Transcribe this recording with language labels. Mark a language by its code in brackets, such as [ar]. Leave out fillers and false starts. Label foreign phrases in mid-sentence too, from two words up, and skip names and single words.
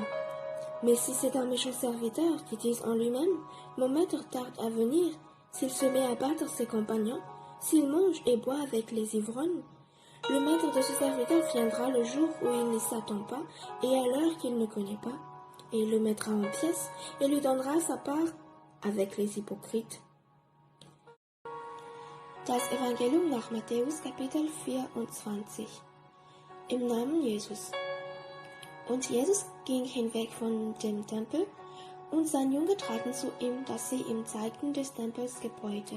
[fr] Mais si c'est un méchant serviteur qui dise en lui-même, mon maître tarde à venir, s'il se met à battre ses compagnons, s'il mange et boit avec les ivrognes, le maître de ce serviteur viendra le jour où il n'y s'attend pas et à l'heure qu'il ne connaît pas, et il le mettra en pièces et lui donnera sa part avec les hypocrites. [de] Das Evangelium nach Matthäus Kapitel 24. Im Namen Jesus. Und Jesus ging hinweg von dem Tempel, und seine Jünger traten zu ihm, dass sie ihm zeigten des Tempels Gebäude.